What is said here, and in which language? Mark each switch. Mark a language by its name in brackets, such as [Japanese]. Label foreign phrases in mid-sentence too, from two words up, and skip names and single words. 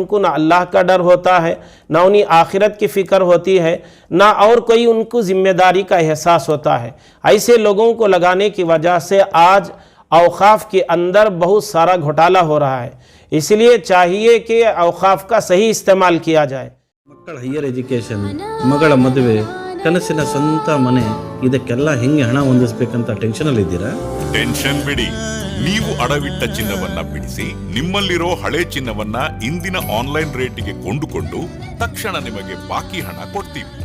[Urdu] ان کو نہ اللہ کا ڈر ہوتا ہے، نہ انہیں آخرت کی فکر ہوتی ہے، نہ اور کوئی ان کو ذمہ داری کا احساس ہوتا ہے. ایسے لوگوں کو لگانے کی وجہ سے آج اوقاف کے اندر بہت سارا گھوٹالہ ہو رہا ہے. اس لیے چاہیے کہ اوقاف کا صحیح استعمال کیا جائے. [Kannada] ಮಕ್ಕಳ [English] higher education, [Kannada] ಮಗಳ ಮದುವೆ, ಕನಸಿನ ಸ್ವಂತ ಮನೆ, ಇದಕ್ಕೆಲ್ಲ ಹೆಂಗೆ ಹಣ ಹೊಂದಿಸಬೇಕಂತ ಟೆನ್ಷನಲ್ಲಿ ಇದ್ದೀರಾ? ಟೆನ್ಷನ್ ಬಿಡಿ, ನೀವು ಅಡವಿಟ್ಟ ಚಿನ್ನವನ್ನ ಬಿಡಿಸಿ ನಿಮ್ಮಲ್ಲಿರೋ ಹಳೆ ಚಿನ್ನವನ್ನ ಇಂದಿನ ಆನ್ಲೈನ್ ರೇಟಿಗೆ ಕೊಂಡುಕೊಂಡು ತಕ್ಷಣ ನಿಮಗೆ ಬಾಕಿ ಹಣ ಕೊಡ್ತೀವಿ.